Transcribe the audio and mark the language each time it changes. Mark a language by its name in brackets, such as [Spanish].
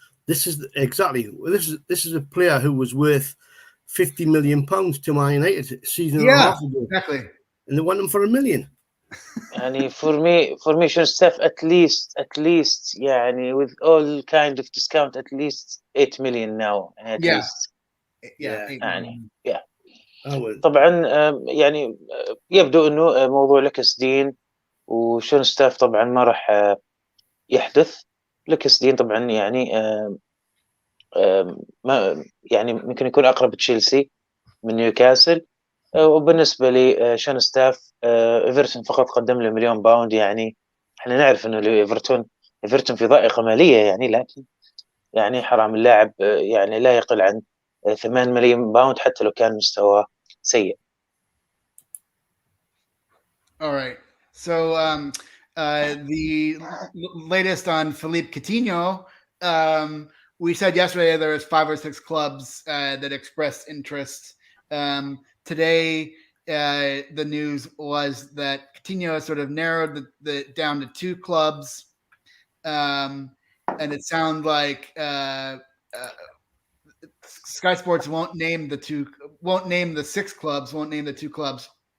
[English] This is exactly this is a player who was worth £50 million to Man United a season and a half ago. Exactly. And they want him for $1 million. يعني for me Sean Staff at least يعني with all kind of discount at least 8 million now at least. Yeah. يعني well. [Arabic] طبعا يعني يبدو انه موضوع لكس دين وشون ستاف طبعا ما راح يحدث. لكس دين طبعا يعني ما يعني ممكن يكون اقرب تشيلسي من نيوكاسل. وبالنسبه لي شون ستاف ايفرتون فقط قدم له مليون باوند. يعني احنا نعرف انه ايفرتون في ضائقه ماليه يعني، لكن يعني حرام اللاعب يعني لا يقل عن 8 مليون باوند حتى لو كان مستواه سيء. [English] All right. So the latest on Philippe Coutinho, we said yesterday there was 5 or 6 clubs that expressed interest. Today, the news was that Coutinho has sort of narrowed the down to 2 clubs, and it sounds like Sky Sports won't name the 6 clubs, won't name the 2 clubs.